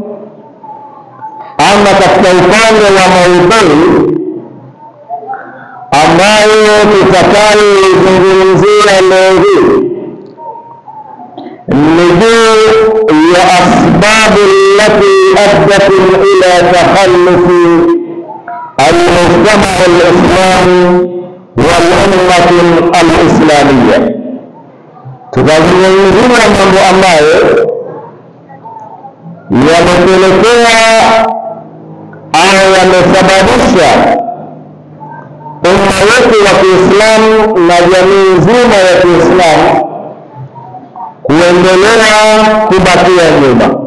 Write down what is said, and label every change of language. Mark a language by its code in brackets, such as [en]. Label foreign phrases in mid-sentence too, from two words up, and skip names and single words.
[sw] ama katika upande wa maudhui ambayo tutakayoizungumzia leo hii ni juu ya [ar] أسباب التي أدت إلى تخلف المجتمع الإسلامي والأمة الإسلامية. [sw] Tutazungumzia mambo ambayo yamepelekea au yamesababisha umma wetu wa Kiislamu na jamii nzima ya Kiislamu kuendelea kubakia nyuma.